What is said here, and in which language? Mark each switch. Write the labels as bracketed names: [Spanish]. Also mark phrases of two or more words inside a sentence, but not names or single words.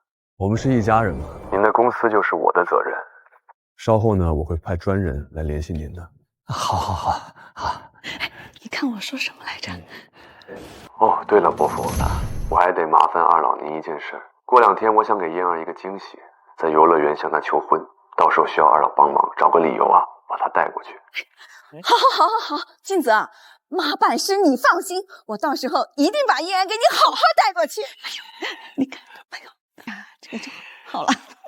[Chinese] 我們是一家人嘛。您的公司就是我的責任。稍後呢，我會派專人來聯繫您的。好。哎，你看我說什麼來着？哦，對了，伯父，我還得麻煩二老您一件事。過兩天我想給嫣兒一個驚喜，在遊樂園向她求婚，到時候需要二老幫忙，找個理由啊，把她帶過去。好，金澤，媽辦事你放心，我到時候一定把嫣兒給你好好帶過去。哎呦，你看，這個就好了。